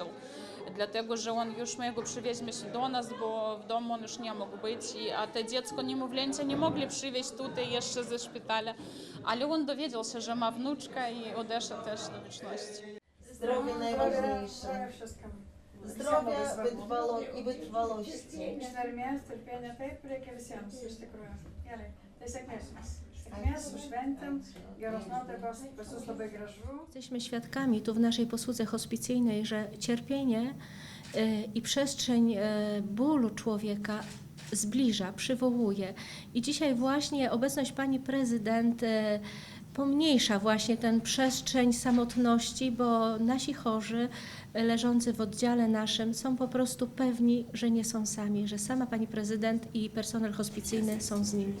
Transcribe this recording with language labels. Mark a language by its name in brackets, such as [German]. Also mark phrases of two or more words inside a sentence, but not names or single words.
[Polish] Dlatego, że on już my go przywieźliśmy się do nas, bo w domu on już nie mógł być, a te dziecko niemowlęcia nie mogli przywieźć tutaj jeszcze ze szpitala, ale on dowiedział się, że ma wnuczka i odeszedł też do wieczności. Zdrowie najważniejsze. wszystkim. Zdrowie i wytrwałości. [Lithuanian] Ištvermės, terpėnė, taip reikia visiems, iš tikrųjų. Gerai, tai sėkmės jums. Sėkmės su šventėm, geros nuotaikos, pas jus labai gražu. [Polish] Jesteśmy świadkami tu w naszej posłudze hospicyjnej, że cierpienie i przestrzeń bólu człowieka zbliża, przywołuje. I dzisiaj właśnie obecność pani prezydent pomniejsza właśnie tę przestrzeń samotności, bo nasi chorzy leżący w oddziale naszym są po prostu pewni, że nie są sami, że sama pani prezydent i personel hospicyjny są z nimi.